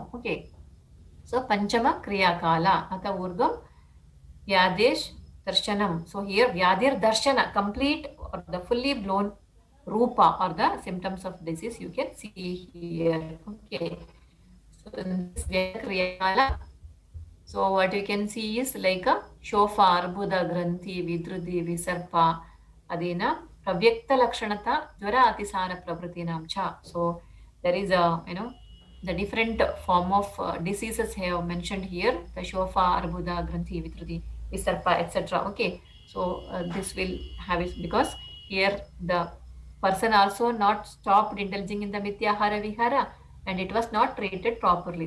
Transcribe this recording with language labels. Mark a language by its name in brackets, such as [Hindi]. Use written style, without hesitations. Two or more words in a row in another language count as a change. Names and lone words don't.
[Sanskrit] Okay, so Panchama Kriya Kala, Ata Urdhvam Vyadesh Darshanam. [English] So here [Sanskrit] Vyadir Darshana, [English] complete or the fully blown Rupa or the symptoms of disease you can see here. Okay. So in this Vyakriyakala, so what you can see is like a shofar, [Sanskrit] Buddha Granthi, Vidrudi, Visarpa, Adina, Pravyakta Lakshanata, Jvara Atisara Pravritinam Cha. [English] So there is a, the different form of diseases have mentioned here, the shofar, [Sanskrit] Buddha Granthi, Vidrudi, Visarpa, [English] etc. Okay. So this will have it, because here the person also not stopped indulging in the [Sanskrit] Mityahara Vihara, [English] and it was not treated properly.